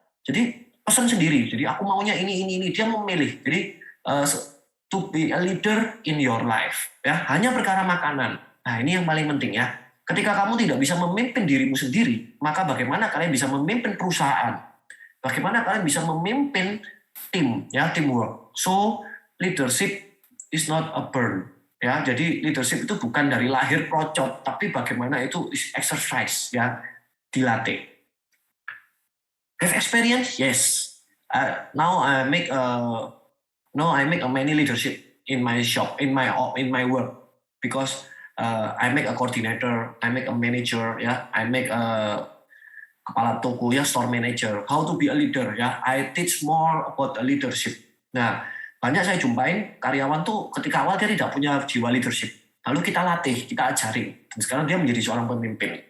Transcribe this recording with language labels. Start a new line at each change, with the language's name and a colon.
Indonesian: Jadi pesan sendiri. Jadi aku maunya ini. Dia memilih.
English: Jadi to be a leader in your life,
Indonesian: ya hanya perkara makanan. Nah ini yang paling penting ya. Ketika kamu tidak bisa memimpin dirimu sendiri, maka bagaimana kalian bisa memimpin perusahaan? Bagaimana kalian bisa memimpin tim, ya teamwork.
English: So leadership is not a burn, ya.
Indonesian: Jadi leadership itu bukan dari lahir procot, tapi bagaimana itu
English: is exercise,
Indonesian: ya, dilatih.
English: Have experience? Yes. Now I make a many leadership in my shop, in my work, because I make a coordinator, I make a manager, ya, I make a kepala toko, ya, store manager, how to be a leader, ya, I teach more about a leadership.
Indonesian: Nah, banyak saya jumpain karyawan tuh ketika awal dia tidak punya jiwa leadership, lalu kita latih, kita ajarin, dan sekarang dia menjadi seorang pemimpin.